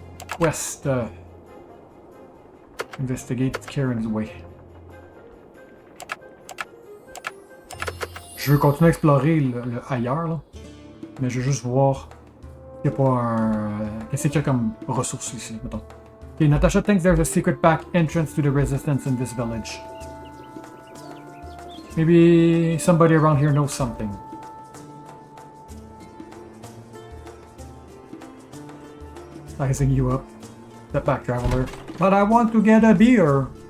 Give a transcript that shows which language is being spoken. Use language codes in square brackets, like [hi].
[en] Quest, investigate Keringsway. [fr] Je veux continuer à explorer le ailleurs, là. Mais je veux juste voir qu'il n'y a pas un... Qu'est-ce qu'il y a comme ressources ici, mettons. [en] Okay, Natasha thinks there's a secret back entrance to the Resistance in this village. Maybe somebody around here knows something. Sizing you up. Step back, traveler. But I want to get a beer!